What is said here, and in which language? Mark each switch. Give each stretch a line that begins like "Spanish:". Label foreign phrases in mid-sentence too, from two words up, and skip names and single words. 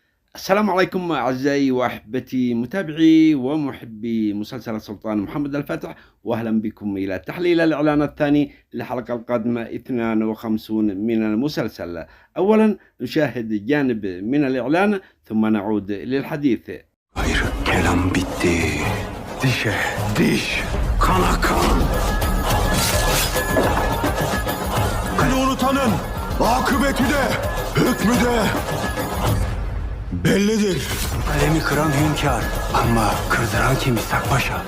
Arabic: السلام عليكم أعزائي وأحبتي متابعي ومحبي مسلسل سلطان محمد الفاتح، وأهلا بكم إلى تحليل الإعلان الثاني للحلقة القادمة 52 من المسلسل. أولا نشاهد جانب من الإعلان ثم نعود للحديث.
Turkish: Hayır, kelam bitti. Dişe, diş, kana kan. Beni unutanın akıbeti de, hükmü de bellidir. Kalemi kıran hünkâr ama kırdıran kim İshak Paşa?